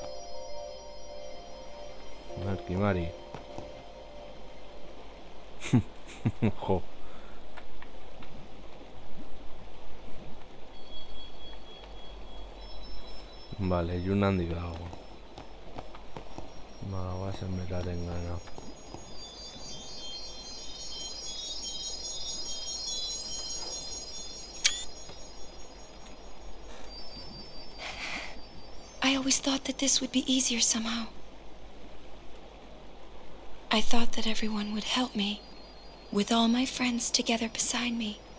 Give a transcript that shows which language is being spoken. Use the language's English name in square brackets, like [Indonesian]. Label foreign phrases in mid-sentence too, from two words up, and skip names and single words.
[Basque] Kimari. Jo. Vale, Yuna handik dago. Ba, guazen beraren gana. [English] I always thought that this would be easier somehow. I thought that everyone would help me, with all my friends together beside me.